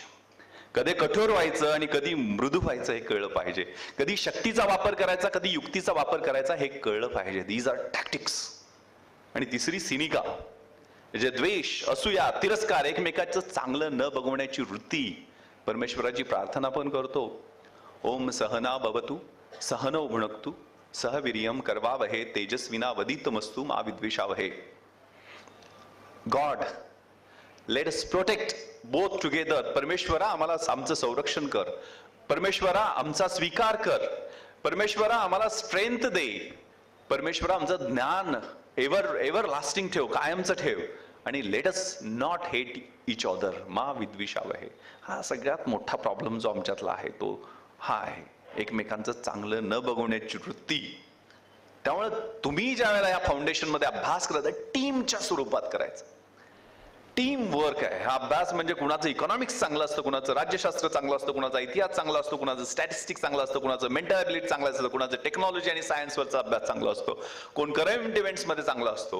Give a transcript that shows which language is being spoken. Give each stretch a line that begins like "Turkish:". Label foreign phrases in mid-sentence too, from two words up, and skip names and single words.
Marathi: कधी कठोर व्हायचं आणि कधी मृदू व्हायचं हे कळलं पाहिजे. कधी शक्तीचा वापर करायचा, कधी युक्तीचा वापर करायचा हे कळलं पाहिजे.
English: These are tactics.
Marathi: आणि तिसरी सिनिका, जे द्वेष, असूया, तिरस्कार, एकमेकाचं चांगलं न बघवण्याची वृत्ती. परमेश्वराची प्रार्थना पण करतो,
Sanskrit: ओम सहना भवतु सहनौ भुनक्तु सहवीर्यम करवावहे तेजस्विना वदितमस्तु मा विद्विषावहे.
English: God, let us protect both together.
Marathi: परमेश्वरा आम्हाला आमचं संरक्षण कर. परमेश्वरा आमचा स्वीकार कर. परमेश्वरा आम्हाला स्ट्रेंथ दे. परमेश्वरा आमचं ज्ञान
English: ever lasting
Marathi: ठेव, कायमचं ठेव.
English: आणि let us not hate each other
Sanskrit: मा विद्विषावहे.
Marathi: हा सगळ्यात मोठा प्रॉब्लेम जो आमच्यातला आहे तो हा आहे, एकमेकांचं चांगलं न बघवण्याची वृत्ती. त्यामुळे तुम्ही ज्या वेळेला या फाउंडेशन मध्ये अभ्यास करता, टीमच्या स्वरूपात करायचं.
English: team work
Marathi: आहे हा अभ्यास. म्हणजे कुणाचं इकॉनॉमिक्स चांगलं असतं, कुणाचं राज्यशास्त्र चांगलं असतं, कुणाचा इतिहास चांगला असतो, कुणाचं स्टॅटिस्टिक्स चांगलं असतं, कुणाचं
English: mental ability
Marathi: चांगलं असतं, कुणाचं टेक्नॉलॉजी आणि सायन्सवरचा अभ्यास चांगला असतो, कोण
English: current events
Marathi: मध्ये चांगला असतो.